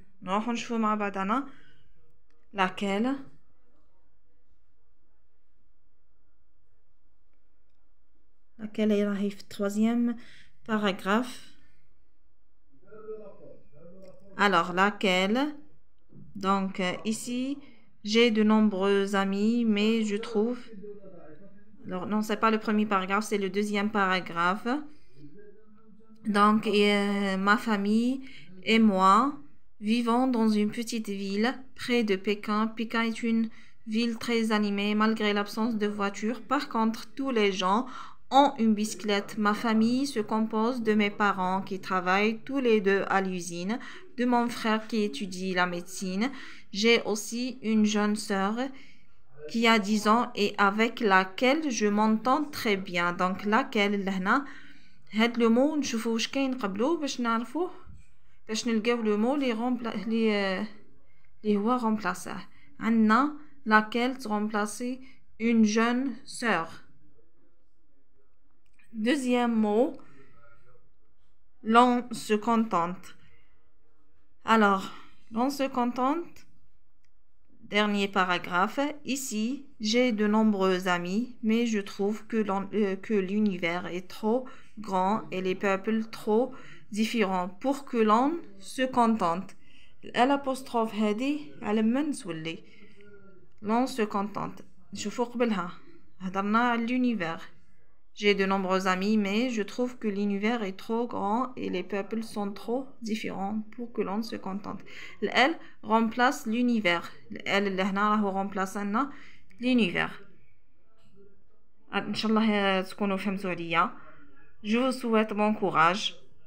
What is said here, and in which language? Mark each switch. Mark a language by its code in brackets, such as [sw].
[ar] نروح نشوفوا مع بعضنا [fr] laquelle est [ar] راهي في [fr] troisième paragraphe. Alors, laquelle? Donc, ici, j'ai de nombreux amis, mais je trouve... Alors, non, c'est pas le premier paragraphe, c'est le deuxième paragraphe. Donc, ma famille et moi vivons dans une petite ville près de Pékin. Pékin est une ville très animée malgré l'absence de voitures. Par contre, tous les gens ont une bicyclette. Ma famille se compose de mes parents qui travaillent tous les deux à l'usine, de mon frère qui étudie la médecine. J'ai aussi une jeune sœur qui a 10 ans et avec laquelle je m'entends très bien. Donc laquelle [ar] لهنا هاد لو مو نشوفوا واش كاين قبلو باش نعرفوه باش نلقاو لو مو لي هو [fr] remplacer. [ar] عندنا [fr] laquelle remplacer une jeune sœur. Deuxième mot, l'on se contente. Alors, l'on se contente, dernier paragraphe. Ici, j'ai de nombreux amis, mais je trouve que l'univers est trop grand et les peuples trop différents pour que l'on se contente. L'apostrophe [ar] هذه على ما نسولي. [fr] L'on se contente. [ar] نشوفوا قبلها هضرنا على [fr] l'univers. J'ai de nombreux amis, mais je trouve que l'univers est trop grand et les peuples sont trop différents pour que l'on se contente. Elle remplace l'univers. Elle [ar] اللي هنا راهو [fr] remplace [ar] لنا [fr] l'univers. [ar] إن شاء الله تكونوا فهمتوا عليا. [fr] Je vous souhaite bon courage.